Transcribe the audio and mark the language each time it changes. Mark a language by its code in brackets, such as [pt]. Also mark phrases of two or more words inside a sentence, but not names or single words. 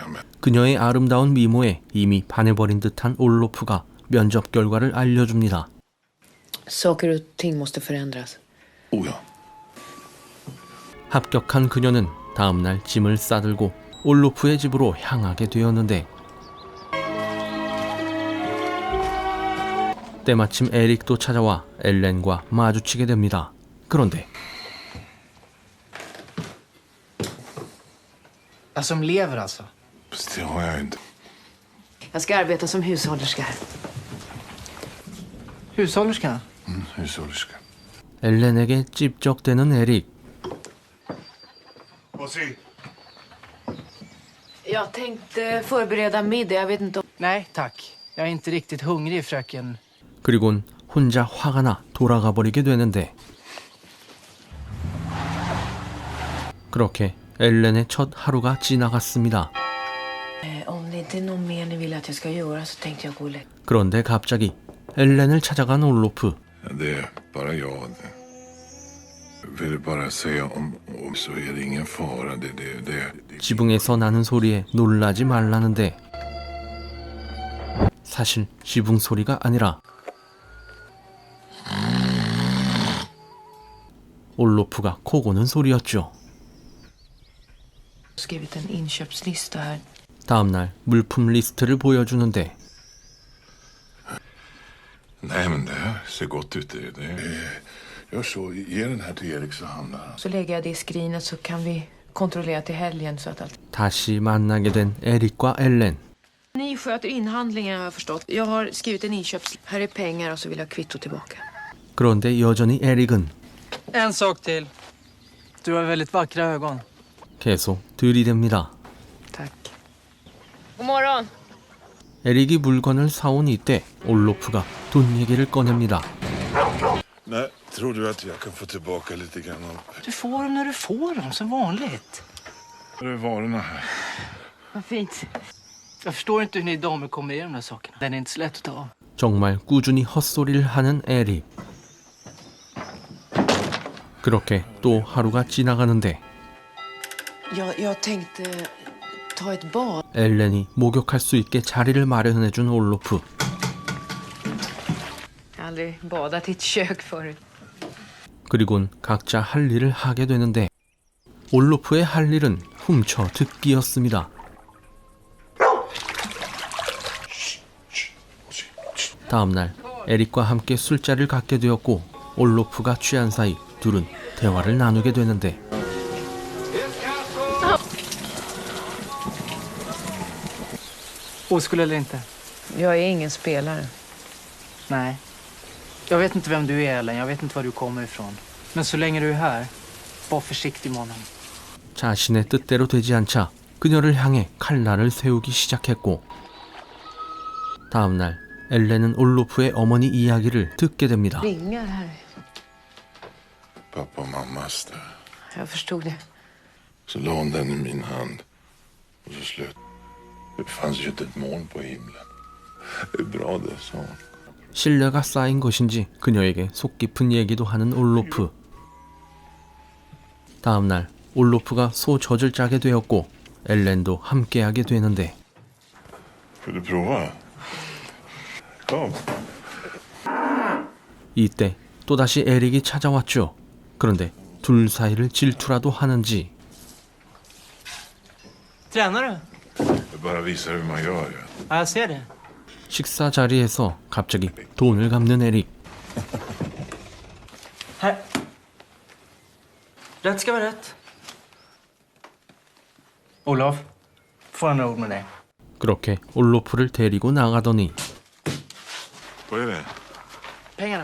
[sv] Men... [ko] 그녀의 아름다운 미모에 이미 반해버린 듯한 올로프가 면접 결과를 알려줍니다. [sv] Saker och ting måste förändras. Oh ja. [ko] 합격한 그녀는 다음날 짐을 싸들고 올로프의 집으로 향하게 되었는데 때마침 에릭도 찾아와 엘렌과 마주치게 됩니다. 그런데 [sv] Som lever alltså? Fast det har jag inte. Jag ska arbeta som hushållerska här. Hushållerska? Hushållerska. [ko] 엘렌에게 찝적대는 에릭. [sv] Vad säger? Jag tänkte förbereda middag. Jag vet inte om... Nej, tack. Jag är inte riktigt hungrig, fröken. [ko] 그리곤 혼자 화가 나 돌아가 버리게 되는데 그렇게 엘렌의 첫 하루가 지나갔습니다. [sv] Om det inte är något mer ni vill att jag ska göra så tänkte jag gå och lägga. [ko] 그런데 갑자기 엘렌을 찾아간 올로프. [sv] Det är bara jag. Vill bara säga om så är det ingen fara. Det. [ko] 지붕에서 나는 소리에 놀라지 말라는데 사실 지붕 소리가 아니라 올로프가 코 고는 소리였죠. [sv] Skrivit en inköpslista här. [ko] 다음날 물품 리스트를 보여주는데 [sv] Nej, men det här ser gott ut. Gör så. Ge den här till Erik så handlar han. Så lägger jag det i skrinet så kan vi kontrollera till helgen så att allt... [ko] 다시 만나게 된 에릭과 엘렌. [sv] Ni sköter inhandlingen har jag förstått. Jag har skrivit en inköpslista. Här är pengar och så vill jag kvitto tillbaka. [ko] 그런데 여전히 에릭은 [sv] En sak till. Du har väldigt vackra ögon. [ko] 계속 들이댑니다. [sv] Tack. God morgon. [ko] 에릭이 물건을 사온 이때 올로프가 돈 얘기를 꺼냅니다. [sv] Nej, tror du att jag kan få tillbaka lite grann av... Du får dem när du får dem, som vanligt. Var är varorna här? Vad fint. Jag förstår inte hur ni damer kommer i de där sakerna. Den är inte så lätt att ta av. [ko] 정말 꾸준히 헛소리를 하는 에릭. 그렇게 또 하루가 지나가는데 [sv] Jag tänkte ta ett bad. [ko] 엘렌이 목욕할 수 있게 자리를 마련해준 올로프. [sv] Jag har aldrig badat i ett kök förut. [ko] 그리곤 각자 할 일을 하게 되는데 올로프의 할 일은 훔쳐 듣기였습니다. 다음날 에릭과 함께 술자리를 갖게 되었고 올로프가 취한 사이 둘은 대화를 나누게 되는데 [sv] Oskuld eller inte? Jag är ingen spelare. Nej. Jag vet inte vem du är, Ellen. Jag vet inte var du kommer ifrån. Men så länge du är här, var försiktig med honom. [ko] 자신의 뜻대로 되지 않자 그녀를 향해 칼날을 세우기 시작했고 다음날 엘렌은 올로프의 어머니 이야기를 듣게 됩니다. [sv] Ringar här. Pappa och mammas där. Jag förstod det. Så la hon den i min hand. Och så slut. Det fanns ju inte ett moln på himlen. Det är bra det, sa hon. [ko] 신뢰가 쌓인 것인지 그녀에게 속 깊은 얘기도 하는 올로프. 다음날 올로프가 소젖을 짜게 되었고 엘렌도 함께하게 되는데 [sv] Vill du prova? Kom. [ko] 이때 또다시 에릭이 찾아왔죠. 그런데 둘 사이를 질투라도 하는지 [sv] Tränar du? Jag bara visar hur man gör. Ja, jag ser det. [ko] 식사 자리에서 갑자기 돈을 갚는 에릭. [sv] Här. Rätt ska vara rätt. Olof, får jag ord med dig? [ko] 그렇게 올로프를 데리고 나가더니 [sv] Vad är det? Pengarna.